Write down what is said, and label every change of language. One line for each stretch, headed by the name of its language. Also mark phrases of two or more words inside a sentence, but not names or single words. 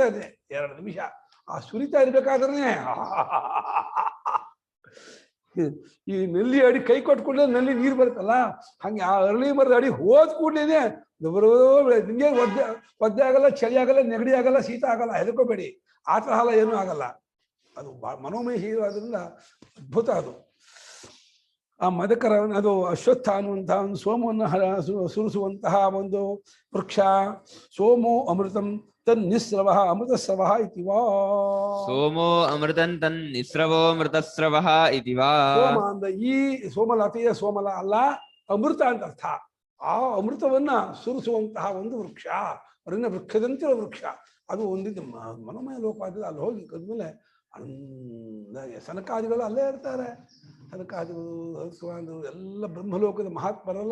Kannada: ಅದೇ 2 ನಿಮಿಷ ಆ ಸುರಿತಾ ಇರ್ಬೇಕಾದ್ರೆ ಈ ನಲ್ಲಿ ಅಡಿ ಕೈ ಕೊಟ್ಟು ಕೂಡಲೇ ನಲ್ಲಿ ನೀರು ಬರುತ್ತಲ್ಲ, ಹಂಗೆ ಆ ಅರಳಿ ಮರದ ಅಡಿ ಹೋದ್ ಕೂಡಲೇ ನಿಮ್ಗೆ ಒದ್ದೆ ಆಗಲ್ಲ, ಚಳಿ ಆಗಲ್ಲ, ನೆಗಡಿ ಆಗಲ್ಲ, ಶೀತ ಆಗಲ್ಲ. ಹೆದರ್ಕೋಬೇಡಿ, ಆ ತರಹ ಏನೂ ಆಗಲ್ಲ. ಅದು ಮನೋಮಯ ಹೀರೋದ್ರಿಂದ ಅದ್ಭುತ ಅದು. ಆ ಮದಕರ ಅದು ಅಶ್ವತ್ಥ ಅನ್ನುವಂತಹ ಒಂದು ಸೋಮವನ್ನು ಸುರಿಸುವಂತಹ ಒಂದು ವೃಕ್ಷ.
Sanskrit: ಸೋಮೋ ಅಮೃತಂ ತನ್ನಿಸ್ರವ ಅಮೃತಸ್ರವ ಇತಿ ವಾ. ಸೋಮೋ ಅಮೃತಂ ತನ್ನಿಸ್ರವೋ ಮೃತಸ್ರವ ಇತಿ ವಾ.
Kannada: ಸೋಮ ಅಂದ ಈ ಸೋಮಲತೆಯ ಸೋಮಲ ಅಲ್ಲ, ಅಮೃತ ಅಂತ ಅರ್ಥ. ಆ ಅಮೃತವನ್ನ ಸುರಿಸುವಂತಹ ಒಂದು ವೃಕ್ಷ, ಅರಿನ ವೃಕ್ಷದಂತಿರೋ ವೃಕ್ಷ. ಅದು ಒಂದಿದ್ದು ಮನೋಮಯ ಲೋಕವಾದ. ಅಲ್ಲಿ ಹೋಗಿ ಕದ್ಮೇಲೆ ಸನಕಾದಿಗಳು ಅಲ್ಲೇ ಇರ್ತಾರೆ. ಸನಕಾದಿಗಳು ಎಲ್ಲ ಬ್ರಹ್ಮಲೋಕದ ಮಹಾತ್ಮರಲ್ಲ.